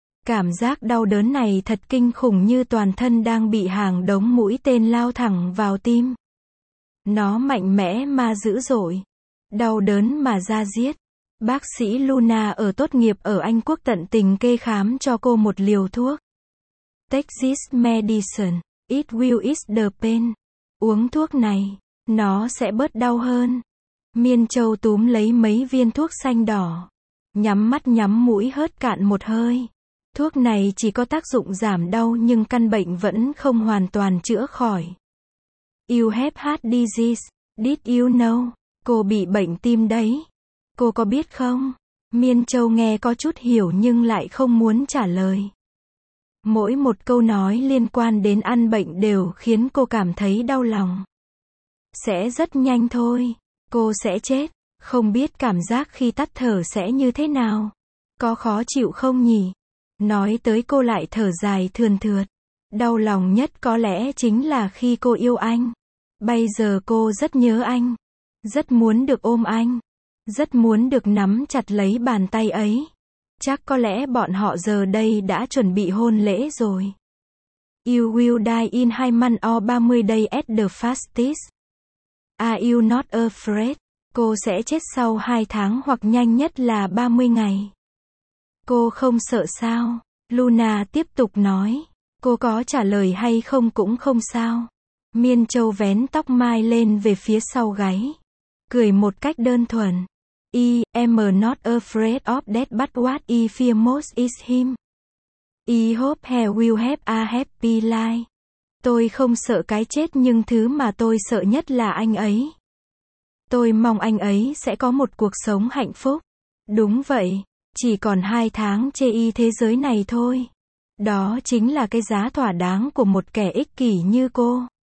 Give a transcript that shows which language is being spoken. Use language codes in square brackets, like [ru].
[vi] Cảm giác đau đớn này thật kinh khủng, như toàn thân đang bị hàng đống mũi tên lao thẳng vào tim. Nó mạnh mẽ mà dữ dội. Đau đớn mà da diết. Bác sĩ Luna ở tốt nghiệp ở Anh Quốc tận tình kê khám cho cô một liều thuốc. [en] Take this medicine, it will ease the pain. [vi] Uống thuốc này, nó sẽ bớt đau hơn. Miên Châu túm lấy mấy viên thuốc xanh đỏ, nhắm mắt nhắm mũi hớt cạn một hơi. Thuốc này chỉ có tác dụng giảm đau nhưng căn bệnh vẫn không hoàn toàn chữa khỏi. [en] You have heart disease, did you know? [vi] Cô bị bệnh tim đấy. Cô có biết không? Miên Châu nghe có chút hiểu nhưng lại không muốn trả lời. Mỗi một câu nói liên quan đến ăn bệnh đều khiến cô cảm thấy đau lòng. Sẽ rất nhanh thôi. Cô sẽ chết, không biết cảm giác khi tắt thở sẽ như thế nào. Có khó chịu không nhỉ? Nói tới cô lại thở dài thườn thượt. Đau lòng nhất có lẽ chính là khi cô yêu anh. Bây giờ cô rất nhớ anh. Rất muốn được ôm anh. Rất muốn được nắm chặt lấy bàn tay ấy. Chắc có lẽ bọn họ giờ đây đã chuẩn bị hôn lễ rồi. [en] You will die in 2 months or 30 days at the fastest. Are you not afraid? [vi] Cô sẽ chết sau 2 tháng hoặc nhanh nhất là 30 ngày. Cô không sợ sao? Luna tiếp tục nói. Cô có trả lời hay không cũng không sao. Miên Châu vén tóc mai lên về phía sau gáy. Cười một cách đơn thuần. [en] I am not afraid of death but what I fear most is him. I hope he will have a happy life. [vi] Tôi không sợ cái chết nhưng thứ mà tôi sợ nhất là anh ấy. Tôi mong anh ấy sẽ có một cuộc sống hạnh phúc. Đúng vậy, chỉ còn 2 tháng trên y thế giới này thôi. Đó chính là cái giá thỏa đáng của một kẻ ích kỷ như cô.